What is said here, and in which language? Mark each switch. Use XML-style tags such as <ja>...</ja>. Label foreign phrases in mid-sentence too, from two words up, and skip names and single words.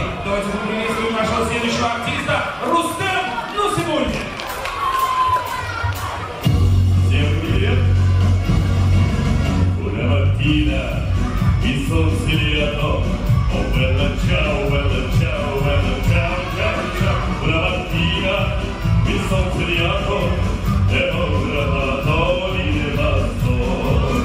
<ru>Давайте поприветствуем нашего следующего артиста Рустем Нусибульдин. Всем привет!</ru> <it>Una mattina mi son svegliato, oh bella ciao, bella ciao, bella ciao, ciao, ciao. Una mattina mi son svegliato e ho trovato il bastone.</it>